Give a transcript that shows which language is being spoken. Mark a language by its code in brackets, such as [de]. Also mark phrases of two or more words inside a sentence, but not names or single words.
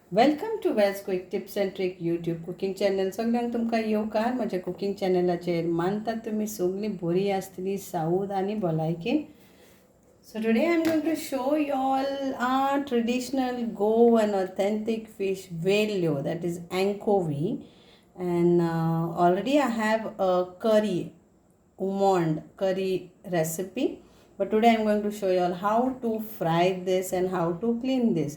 [en] Welcome to Wells quick tips and trick YouTube cooking channel. [kok] सगळ्यांक तुमकां येवकार म्हज्या कुकिंग चॅनलाचेर. मानतात तुमी सगळीं बरीं आसतलीं साऊथ आनी भलायकेन. [en] So today I'm going to show you all our traditional Goan authentic fish Vellyo, that is anchovy, and already I have a almond curry recipe, but today I'm going to show you all how to fry this and how to clean this.